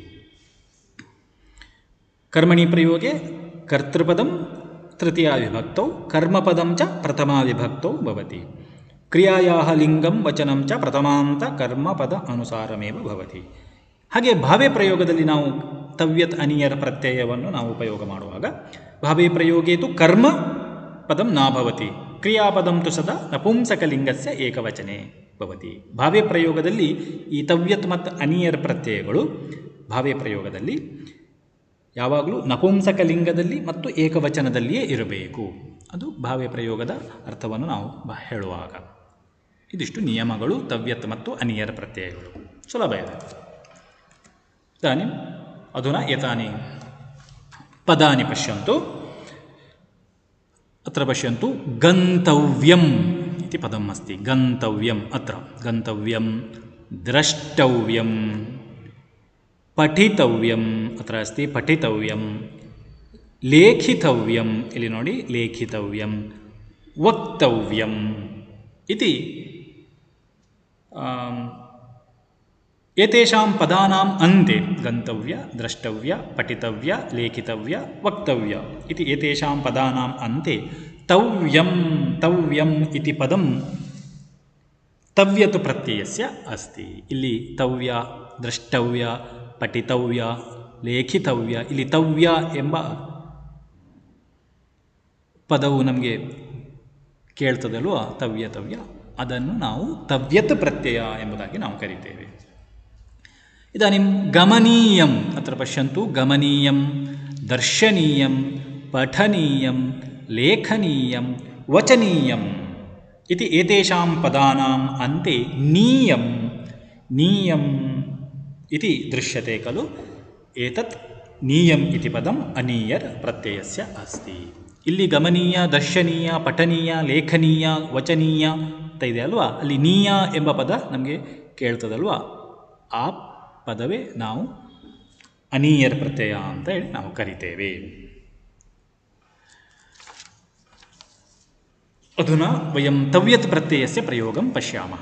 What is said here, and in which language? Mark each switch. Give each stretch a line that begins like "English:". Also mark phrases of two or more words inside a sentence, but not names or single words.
Sanskrit: ಕರ್ಮಣಿ ಪ್ರಯೋಗೆ ಕರ್ತೃಪದಂ ತೃತೀಯ ವಿಭಕ್ತೌ ಕರ್ಮಪದಂ ಚ ಪ್ರಥಮ ವಿಭಕ್ತೌ ಭವತಿ. ಕ್ರಿಯಾಯಾಹ ಲಿಂಗಂ ವಚನಂ ಚ ಪ್ರಥಮಾಂತ ಕರ್ಮಪದ ಅನುಸಾರಮೇವ ಭವತಿ.
Kannada: ಹಾಗೆ ಭಾವೆ ಪ್ರಯೋಗದಲ್ಲಿ ನಾವು ತವ್ಯತ್ ಅನಿಯರ ಪ್ರತ್ಯಯವನ್ನು ನಾವು ಉಪಯೋಗ ಮಾಡುವಾಗ
Sanskrit: ಭಾವೆ ಪ್ರಯೋಗೇತು ಕರ್ಮ ಪದಂ ನ ಭವತಿ, ಕ್ರಿಯಾಪದಂ ತು ಸದಾ ನಪುಂಸಕಲಿಂಗಸ್ಯ ಏಕವಚನೆ ಭವತಿ.
Kannada: ಭಾವೆ ಪ್ರಯೋಗದಲ್ಲಿ ಈ ತವ್ಯತ್ ಮತ್ತು ಅನಿಯರ ಪ್ರತ್ಯಯಗಳು ಭಾವೆ ಪ್ರಯೋಗದಲ್ಲಿ ಯಾವಾಗಲೂ ನಪುಂಸಕಲಿಂಗದಲ್ಲಿ ಮತ್ತು ಏಕವಚನದಲ್ಲಿಯೇ ಇರಬೇಕು. ಅದು ಭಾವೆ ಪ್ರಯೋಗದ ಅರ್ಥವನ್ನು ನಾವು ಹೇಳುವಾಗ. ಇದಿಷ್ಟು ನಿಯಮಗಳು ತವ್ಯತ್ ಮತ್ತು ಅನಿಯರ ಪ್ರತ್ಯಯಗಳು. ಸುಲಭ ಇದೆ.
Sanskrit: ಇದಾನಿ ಅಧುನಾ ಏತಾನಿ ಪದಾನಿ ಪಶ್ಯಂತು. ಅತ್ರ ಪಶ್ಯಂತು ಗಂತವ್ಯಂ ಇತಿ ಪದಂ ಅಸ್ತಿ. ಗಂತವ್ಯಂ ಅತ್ರ ಗಂತವ್ಯಂ, ದ್ರಷ್ಟವ್ಯಂ, ಪಠಿತವ್ಯಂ ಅತ್ರ ಅಸ್ತಿ ಪಠಿತವ್ಯಂ, ಲೇಖಿತವ್ಯಂ
Kannada: ಇಲ್ಲಿ ನೋಡಿ
Sanskrit: ಲೇಖಿತವ್ಯಂ, ವಕ್ತವ್ಯಂ ಇತಿ ಏತೇಷಾಂ ಪದಾನಾಂ ಅಂತೆ ಗಂತವ್ಯ, ದ್ರಷ್ಟವ್ಯ, ಪಠಿತವ್ಯ, ಲೇಖಿತವ್ಯ, ವಕ್ತವ್ಯ ಇತಿ ಏತೇಷಾಂ ಪದಾನಾಂ ಅಂತೆ ತವ್ಯಂ ತವ್ಯಂ ಇತಿ ಪದಂ ತವ್ಯತ್ ಪ್ರತ್ಯಯಸ್ಯ ಅಸ್ತಿ.
Kannada: ಇಲ್ಲಿ ತವ್ಯ, ದ್ರಷ್ಟವ್ಯ, ಪಠಿತವ್ಯ, ಲೇಖಿತವ್ಯ, ಇಲ್ಲಿ ತವ್ಯ ಎಂಬ ಪದವು ನಮಗೆ ಕೇಳ್ತದಲ್ವ, ತವ್ಯ ತವ್ಯ, ಅದನ್ನು ನಾವು ತವ್ಯತ್ ಪ್ರತ್ಯಯ ಎಂಬುದಾಗಿ ನಾವು ಕರಿತೇವೆ.
Sanskrit: ಇದಾನಿಂ ಗಮನೀಯಂ ಅತ್ರ ಪಶ್ಯಂತು ಗಮನೀಯಂ, ದರ್ಶನೀಯಂ, ಪಠನೀಯಂ, ಲೇಖನೀಯಂ, ವಚನೀಯಂ ಇತಿ ಏತೇಷಾಂ ಪದಾನಾಂ ಅಂತೆ ನೀಯಂ ನೀಯಂ ಇತಿ ದೃಶ್ಯತೆ ಖಲು. ಏತತ್ ನೀಯಂ ಇತಿ ಪದಂ ಅನೀಯರ್ ಪ್ರತ್ಯಯಸ್ಯ ಅಸ್ತಿ.
Kannada: ಇಲ್ಲಿ ಗಮನೀಯ, ದರ್ಶನೀಯ, ಪಠನೀಯ, ಲೇಖನೀಯ, ವಚನೀಯ ಅಂತ ಇದೆ ಅಲ್ವಾ, ಅಲ್ಲಿ ನೀಯ ಎಂಬ ಪದ ನಮಗೆ ಕೇಳ್ತದಲ್ವಾ, ಆ ಪದವೇ ನಾವು ಅನೀಯರ್ ಪ್ರತ್ಯಯ ಅಂತ ಹೇಳಿ ನಾವು ಕರಿತೇವೆ.
Sanskrit: ಅಧುನಾ ವಯಂ ತವ್ಯತ್ ಪ್ರತ್ಯಯಸ್ಯ ಪ್ರಯೋಗಂ ಪಶ್ಯಾಮಃ.